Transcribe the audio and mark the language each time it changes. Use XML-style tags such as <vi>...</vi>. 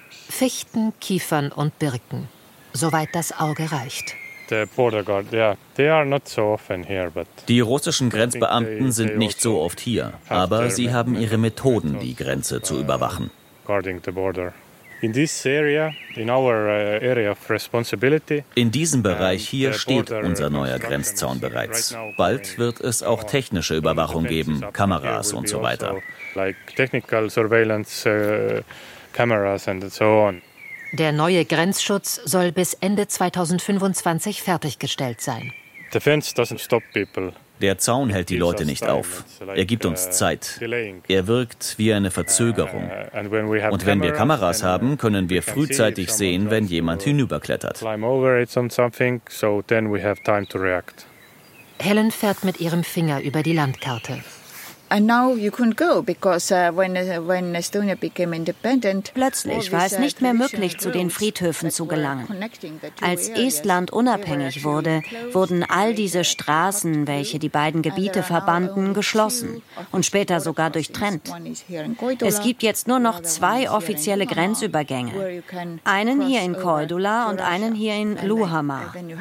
<de>Fichten, Kiefern und Birken, soweit das Auge reicht.</de> <en>The border guard, yeah, they are not so often here, but</en> <de>die russischen Grenzbeamten sind nicht so oft hier, aber sie haben ihre Methoden, die Grenze zu überwachen.</de> <en>Guarding the border. In this area, in our area of responsibility.</en> <de>In diesem Bereich hier steht unser neuer Grenzzaun bereits. Bald wird es auch technische Überwachung geben, Kameras und so weiter.</de> <en>Like technical surveillance cameras and so on.</en> <de>Der neue Grenzschutz soll bis Ende 2025 fertiggestellt sein.</de> <en>The fence doesn't stop people.</en> <de>Der Zaun hält die Leute nicht auf. Er gibt uns Zeit. Er wirkt wie eine Verzögerung. Und wenn wir Kameras haben, können wir frühzeitig sehen, wenn jemand hinüberklettert. Helen fährt mit ihrem Finger über die Landkarte.</de> <en>And now you couldn't go because when Estonia became independent.</en> <de>Plötzlich war es nicht mehr möglich, zu den Friedhöfen zu gelangen. Als Estland unabhängig wurde, wurden all diese Straßen, welche die beiden Gebiete verbanden, geschlossen und später sogar durchtrennt. Es gibt jetzt nur noch zwei offizielle Grenzübergänge, einen hier in Koidula und einen hier in Luhamaa.</de>